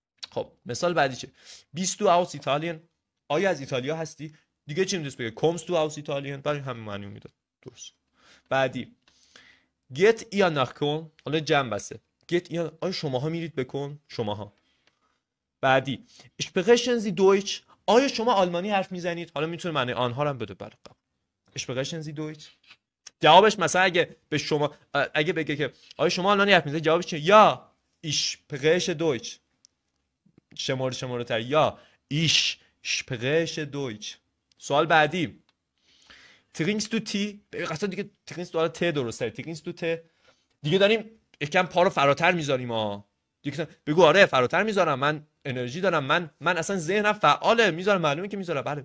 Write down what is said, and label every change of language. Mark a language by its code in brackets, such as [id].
[fa] خب مثال بعدی چه؟ [de] بیست تو اوس ایتالیان، [fa] آیا از ایتالیا هستی؟ دیگه چی میتونست بگه؟ [de] کومست تو اوس ایتالیان، [fa] برای همین معنی میداد. درست. بعدی [de] get ihr nach Köln، [fa] حالا جمع بسته [de] get ihr، [fa] آیا شماها میرید به کلن؟ شماها. بعدی [de] sprechen Sie Deutsch، [fa] آیا شما آلمانی حرف میزنید؟ حالا میتونه معنی آنها رو هم بده. بله [de] sprechen Sie Deutsch. [fa] جوابش مثلا اگه به شما اگه بگه که آیا شما آلمانی حرف میزنید، جوابش چیه؟ یا [de] ich spreche Deutsch، [fa] شماره تر، یا [de] ich spreche Deutsch. [fa] سوال بعدی [de] trinkst du Tee، [fa] قصد دیگه [de] trinkst du [fa] ت درسته، [de] trinkst du Tee [fa] دیگه داریم یکم پا رو فراتر میذاریم دیگه بگو آره فراتر میذارم، من انرژی دارم، من اصلا ذهنم فعاله، میذارم، معلومه که میذارم.